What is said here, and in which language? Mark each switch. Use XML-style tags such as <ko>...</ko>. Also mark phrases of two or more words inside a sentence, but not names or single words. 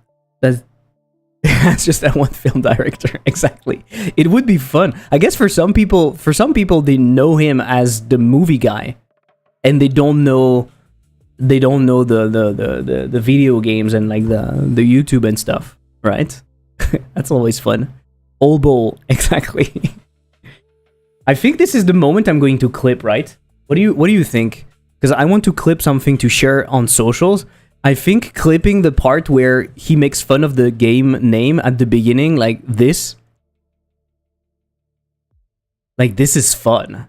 <en>That's just that one film director. Exactly. It would be fun. I guess for some people, they know him as the movie guy, and they don't know the video games and like the YouTube and stuff, right? That's always fun. O.B.O.L, exactly. I think this is the moment I'm going to clip, right? What do you think? Because I want to clip something to share on socials. I think clipping the part where he makes fun of the game name at the beginning, like this is fun.</en>